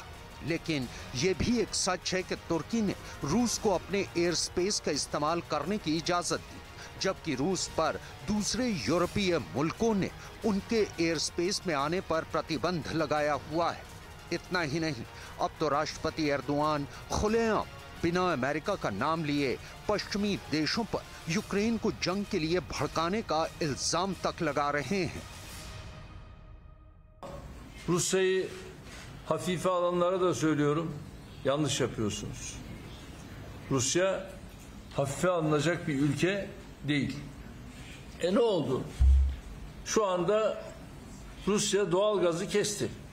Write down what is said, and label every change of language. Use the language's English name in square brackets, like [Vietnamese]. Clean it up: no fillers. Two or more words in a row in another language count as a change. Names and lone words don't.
[Hindi] लेकिन ये भी एक सच है कि तुर्की ने रूस को अपने [English] air space [Hindi] का इस्तेमाल करने की इजाजत दी, जबकि रूस पर दूसरे यूरोपीय मुल्कों ने उनके [English] air space [Hindi] में आने पर प्रतिबंध लगाया हुआ है। इतना ही नहीं, अब तो राष्ट्रपति एर्दोआन खुलेआम बिना अमेरिका का नाम लिए पश्चिमी देशों पर यूक्रेन को जंग के लिए भड़काने का इल्जाम तक लगा रहे हैं। [Turkish] Rusya'yı hafife alanlara da söylüyorum, yanlış yapıyorsunuz. Rusya hafife alınacak bir ülke değil. Ne oldu? Şu anda Rusya doğal gazı kesti.